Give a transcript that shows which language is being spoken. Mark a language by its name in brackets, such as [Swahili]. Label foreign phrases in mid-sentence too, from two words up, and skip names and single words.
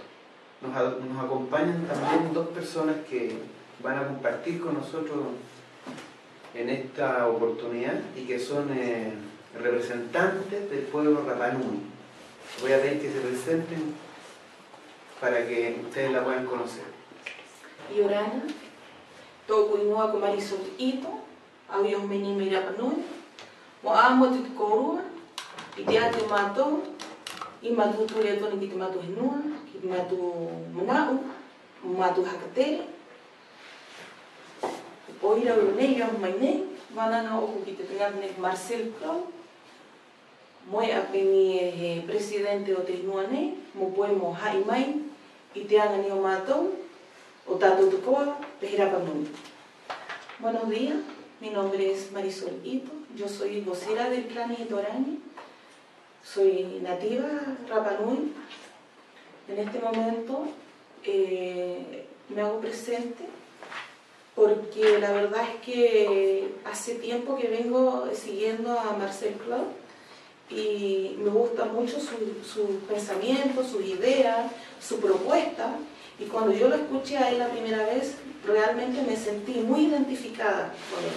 [Spanish] Nos acompañan también dos personas que van a compartir con nosotros en esta oportunidad y que son representantes del pueblo Rapa Nui. Voy a pedir que se presenten para que ustedes la puedan conocer. [Rapanui] Yorana, toku ingoa ko Marisol Ito, awios menime Rapa Nui, mo amo te korua, i te ate matou, i matu tue toni ki te matu henua, ki te matu manau, matu hakatere. Oira o nei, au mai nei, manana oku ki te tengane Marcel Clau, moe apeni he presidente o te henua nei, mo poe mo hai mai, i te anga ni o matou, o tātou tukoa, te Rapa Nui. [Spanish] Buenos días, mi nombre es Marisol Ito, yo soy vocera del clan Itorani. Soy nativa Rapa Nui. En este momento me hago presente porque la verdad es que hace tiempo que vengo siguiendo a Marcel Clau y me gusta mucho sus pensamientos, sus ideas, su propuesta, y cuando yo lo escuché a él la primera vez realmente me sentí muy identificada con él.